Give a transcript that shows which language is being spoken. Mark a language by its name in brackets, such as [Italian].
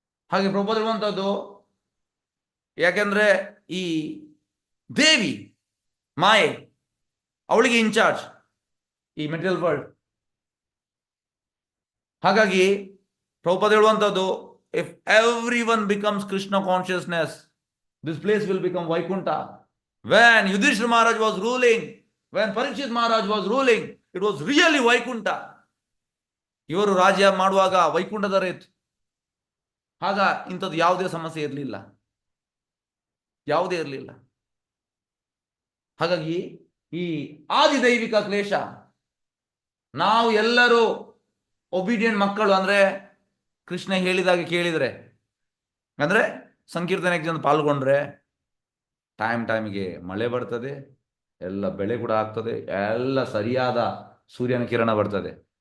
[Kannada] ಹಾಗೆ ಪ್ರಭುಪಾದರು ಹೇಳುವಂಥದ್ದು, ಯಾಕೆಂದ್ರೆ ಈ ದೇವಿ ಮಾಯೆ ಅವಳಿಗೆ ಇನ್ಚಾರ್ಜ್ ಈ [English] Material world. [Kannada] ಹಾಗಾಗಿ ಪ್ರಭುಪಾದ ಹೇಳುವಂಥದ್ದು, [English] If every one becomes Krishna consciousness, this place will become Vaikunta. When Yudhishthira Maharaj was ruling, when Parikshit Maharaj was ruling, it was really Vaikunta. [Kannada] ಇವರು ರಾಜ್ಯ ಮಾಡುವಾಗ ವೈಕುಂಠದ ಇತ್ತು. ಆಗ ಇಂಥದ್ದು ಯಾವುದೇ ಸಮಸ್ಯೆ ಇರಲಿಲ್ಲ, ಯಾವುದೇ ಇರಲಿಲ್ಲ. ಹಾಗಾಗಿ ಈ ಆದಿದೈವಿಕ ಕ್ಲೇಶ, ನಾವು ಎಲ್ಲರೂ ಒಬಿಡಿಯಂಟ್ ಮಕ್ಕಳು, ಅಂದ್ರೆ ಕೃಷ್ಣ ಹೇಳಿದಾಗ ಕೇಳಿದ್ರೆ, ಅಂದ್ರೆ ಸಂಕೀರ್ತನೆ ಎಕ್ಸಾಮ್ ಪಾಲ್ಗೊಂಡ್ರೆ ಟೈಮಿಗೆ ಮಳೆ ಬರ್ತದೆ, ಎಲ್ಲ ಬೆಳೆ ಕೂಡ ಆಗ್ತದೆ, ಎಲ್ಲ ಸರಿಯಾದ ಸೂರ್ಯನ ಕಿರಣ ಬರ್ತದೆ.